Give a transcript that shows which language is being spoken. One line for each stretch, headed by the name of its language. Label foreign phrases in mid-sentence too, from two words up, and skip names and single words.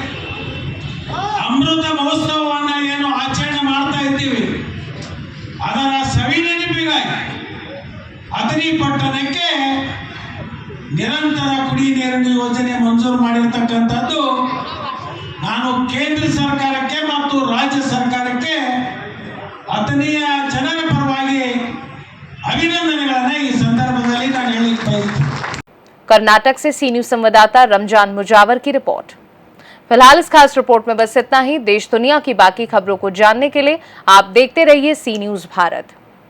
Kannada: ಅಮೃತ ಮಹೋತ್ಸವವನ್ನು ಏನು ಆಚರಣೆ ಮಾಡ್ತಾ ಇದ್ದೀವಿ, ಅದರ ಸವಿ ನೆನಪಿಗಾಗಿ ಅಥಣಿ ಪಟ್ಟಣಕ್ಕೆ ನಿರಂತರ ಕುಡಿ ನೀರಿನ ಯೋಜನೆ ಮಂಜೂರು ಮಾಡಿರ್ತಕ್ಕಂಥದ್ದು ನಾನು ಕೇಂದ್ರ ಸರ್ಕಾರಕ್ಕೆ ಮತ್ತು ರಾಜ್ಯ ಸರ್ಕಾರಕ್ಕೆ ಅಥಣಿಯ ಜನರ ಪರವಾಗಿ ಅಭಿನಂದನೆಗಳನ್ನು ಈ ಸಂದರ್ಭದಲ್ಲಿ ನಾನು ಹೇಳಲಿಕ್ಕೆ ಬಯಸುತ್ತೇನೆ।
Hindi: कर्नाटक से सी न्यूज संवाददाता रमजान मुजावर की रिपोर्ट। फिलहाल इस खास रिपोर्ट में बस इतना ही। देश दुनिया की बाकी खबरों को जानने के लिए आप देखते रहिए सी न्यूज भारत।